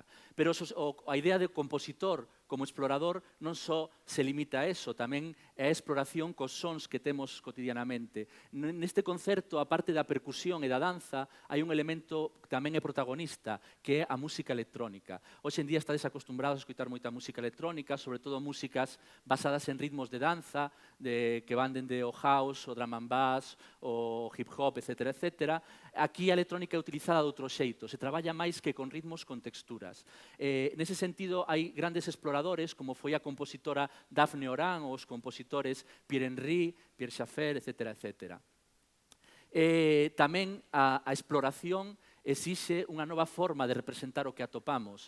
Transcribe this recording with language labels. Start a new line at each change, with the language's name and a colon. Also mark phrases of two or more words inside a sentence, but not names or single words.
Galician: Pero a idea de compositor como explorador non só se limita a eso, tamén é a exploración cos sons que temos cotidianamente. Neste concerto, a parte da percusión e da danza, hai un elemento que tamén é protagonista, que é a música electrónica. Hoxe en día estades acostumbrados a escoitar moita música electrónica, sobre todo músicas basadas en ritmos de danza, que van dende o house, o
English: drum and bass,
Galician: o
English: hip hop,
Galician: etc. etc. Aquí a electrónica é utilizada de outro xeito, se traballa máis que con ritmos, con texturas. Nese sentido, hai grandes exploradores, como foi a compositora Daphne Oran, ou os compositores Pierre Henry, Pierre Schaeffer, etc. etc. Tamén a exploración exixe unha nova forma de representar o que atopamos.